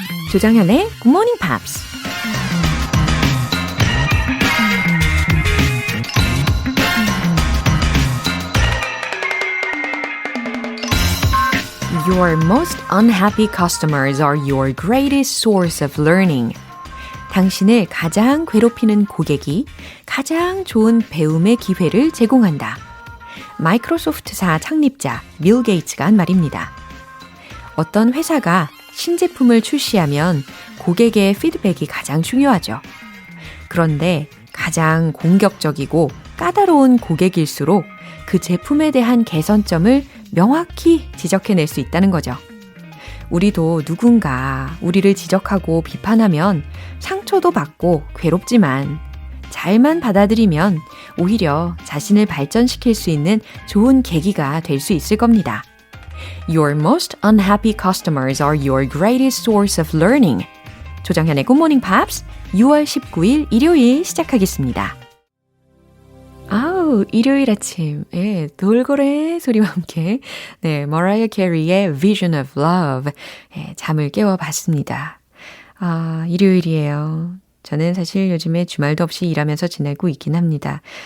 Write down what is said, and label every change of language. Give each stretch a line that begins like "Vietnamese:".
Korean: 조정현의 Good Morning Pops.
English: Your most unhappy customers are your greatest source of learning.
Korean: 당신을 가장 괴롭히는 고객이 가장 좋은 배움의 기회를 제공한다. 마이크로소프트사 창립자 빌 게이츠가 한 말입니다. 어떤 회사가 신제품을 출시하면 고객의 피드백이 가장 중요하죠. 그런데 가장 공격적이고 까다로운 고객일수록 그 제품에 대한 개선점을 명확히 지적해낼 수 있다는 거죠. 우리도 누군가 우리를 지적하고 비판하면 상처도 받고 괴롭지만 잘만 받아들이면 오히려 자신을 발전시킬 수 있는 좋은 계기가 될 수 있을 겁니다.
English: Your most unhappy customers are your greatest source of learning.
Korean: 조정현의 Good Morning Pops 6월 19일 일요일 시작하겠습니다. 아우, 일요일 아침, 예, 돌고래 소리와 함께, 네, 머라이어 캐리의 Vision of Love, 예, 잠을 깨워봤습니다. 아, 일요일이에요. 저는 사실 요즘에 주말도 없이 일하면서 지내고 있긴 합니다.